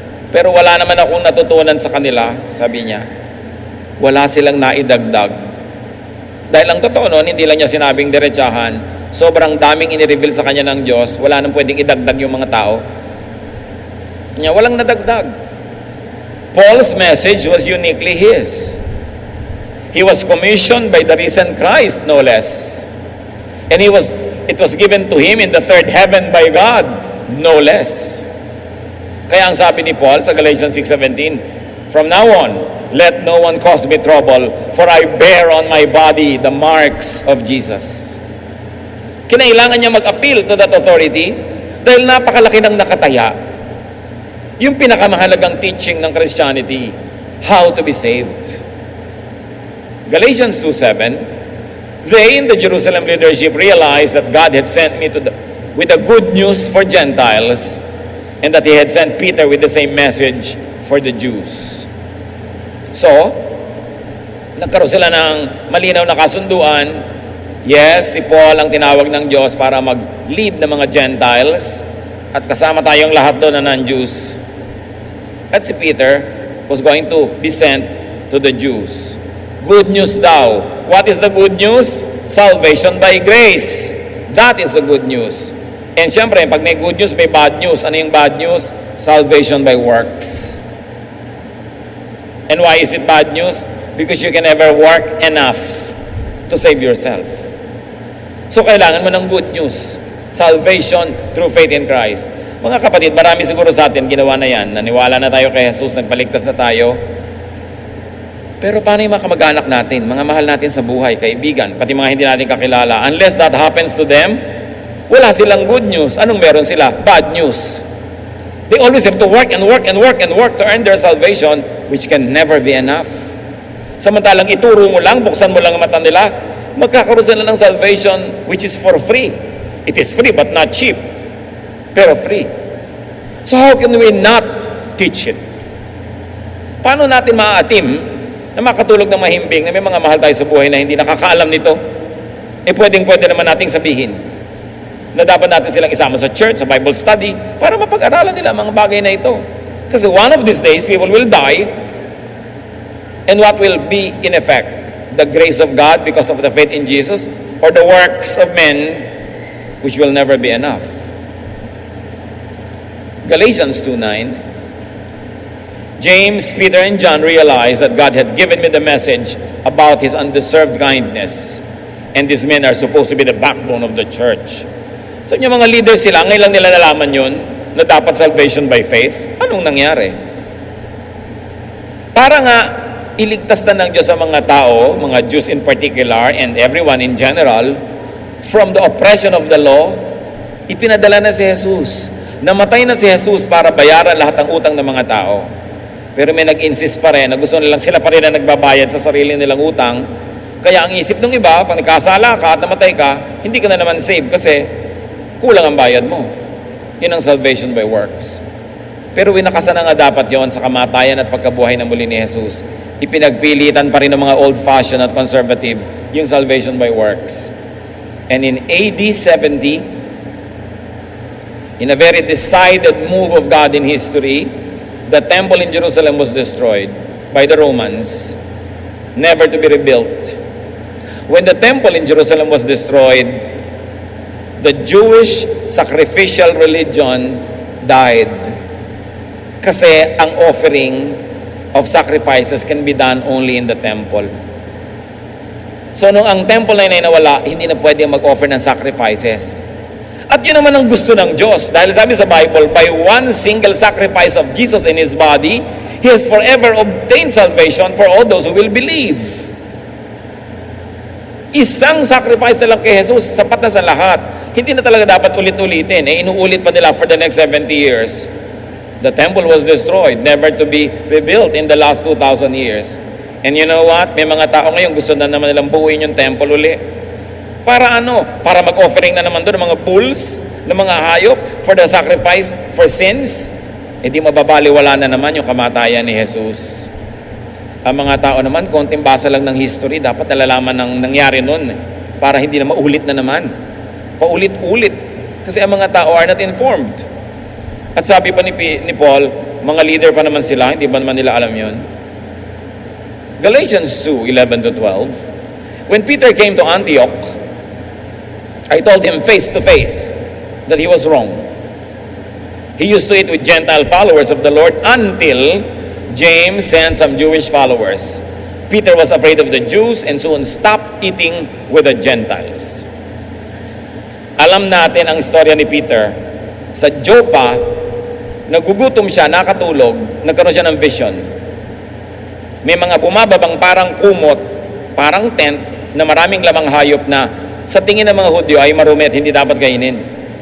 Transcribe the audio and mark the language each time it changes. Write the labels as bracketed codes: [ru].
[tl] Pero wala naman akong natutunan sa kanila, sabi niya. Wala silang naidagdag. Dahil ang totoo noon, hindi lang niya sinabing diretsahan, sobrang daming inireveal sa kanya ng Diyos, wala nang pwedeng idagdag yung mga tao. Kanya, walang nadagdag. [en] Paul's message was uniquely his. He was commissioned by the risen Christ, no less. And it was given to him in the third heaven by God, no less. [tl] Kaya ang sabi ni Paul sa [en] Galatians 6:17, from now on, let no one cause me trouble, for I bear on my body the marks of Jesus. [tl] Kinailangan niya mag-appeal [en] to that authority [tl] dahil napakalaki ng nakataya. Yung pinakamahalagang [en] teaching ng Christianity, how to be saved. Galatians 2:7, they in the Jerusalem leadership realized that God had sent me with the good news for Gentiles and that He had sent Peter with the same message for the Jews. [tl] So, nagkaroon sila ng malinaw na kasunduan. Yes, si Paul ang tinawag ng Diyos para mag-lead ng mga Gentiles at kasama tayong lahat doon na non-Jews. At si [en] Peter was going to be sent to the Jews. Good news daw. What is the good news? Salvation by grace. That is the good news. And [tl] syempre, pag may [en] good news, [tl] may [en] bad news. [tl] Ano yung [en] bad news? Salvation by works. And why is it bad news? Because you can never work enough to save yourself. So [tl] kailangan mo ng [en] good news. Salvation through faith in Christ. [tl] Mga kapatid, marami siguro sa atin ginawa na yan. Naniwala na tayo kay Jesus, nagpaligtas na tayo. Pero paano yung mga kamag-anak natin, mga mahal natin sa buhay, kaibigan, pati mga hindi natin kakilala? [en] Unless that happens to them, [tl] wala silang [en] good news. [tl] Anong meron sila? [en] Bad news. They always have to work and work and work and work to earn their salvation, which can never be enough. [tl] Samantalang ituro mo lang, buksan mo lang ang mata nila, magkakaroon sila ng salvation [en] which is for free. It is free but not cheap. [tl] Pero [en] free. So how can we not teach it? [tl] Paano natin maaatim na makatulog ng mahimbing na may mga mahal tayo sa buhay na hindi nakakaalam nito? Pwede naman nating sabihin na dapat natin silang isama sa church, sa Bible study, para mapag-aralan nila ang mga bagay na ito. Kasi [en] one of these days, people will die, and what will be in effect? The grace of God because of the faith in Jesus, or the works of men, which will never be enough. Galatians 2:9. James, Peter, and John realized that God had given me the message about His undeserved kindness, and these men are supposed to be the backbone of the church. [tl] So yung mga leaders sila, ngayon lang nila nalaman yun, na dapat salvation by faith. Anong nangyari? Para nga, iligtas na ng Diyos sa mga tao, [en] mga Jews in particular, and everyone in general, from the oppression of the law, [tl] ipinadala na si Jesus. Namatay na si Jesus para bayaran lahat ng utang ng mga tao. Pero may nag-insist pa rin na gusto nilang sila pa rin na nagbabayad sa sarili nilang utang. Kaya ang isip ng iba, pag nagkasala ka at namatay ka, hindi ka na naman saved kasi kulang ang bayad mo. Yun ang salvation by works. Pero winakasan na nga dapat yon sa kamatayan at pagkabuhay na muli ni Jesus. Ipinagpilitan pa rin ng mga old-fashioned at conservative yung salvation by works. [en] And in AD 70, in a very decided move of God in history, the temple in Jerusalem was destroyed by the Romans, never to be rebuilt. When the temple in Jerusalem was destroyed, the Jewish sacrificial religion died. [tl] Kasi ang [en] offering of sacrifices can be done only in the temple. [tl] So nung ang temple na yun ay nawala, hindi na pwede mag-offer ng sacrifices. At yun naman ang gusto ng Diyos. Dahil sabi sa [en] Bible, by one single sacrifice of Jesus in His body, He has forever obtained salvation for all those who will believe. [tl] Isang sacrifice na lang kay Jesus, sapat na sa lahat. Hindi na talaga dapat ulit-ulitin. Inuulit pa nila [en] for the next 70 years. The temple was destroyed, never to be rebuilt in the last 2,000 years. And you know what? [tl] May mga tao ngayon gusto na naman nilang buuin yung temple uli. Para ano? Para mag-offering na naman doon ng mga bulls, ng mga hayop for the sacrifice for sins. Di mababaliwala na naman yung kamatayan ni Jesus. Ang mga tao naman, konting basa lang ng history, dapat nalalaman ng nangyari noon para hindi na maulit na naman. Paulit-ulit. Kasi ang mga tao [en] are not informed. [tl] At sabi pa ni Paul, mga leader pa naman sila, hindi ba naman nila alam yun? [en] Galatians 2:11-12. When Peter came to Antioch, I told him face to face that he was wrong. He used to eat with Gentile followers of the Lord until James sent some Jewish followers. Peter was afraid of the Jews and soon stopped eating with the Gentiles. [tl] Alam natin ang istorya ni Peter. Sa Joppa, nagugutom siya, nakatulog, nagkaroon siya ng vision. May mga bumababang parang kumot, parang tent, na maraming lamang hayop na sa tingin ng mga Hudyo ay marumi at hindi dapat kainin.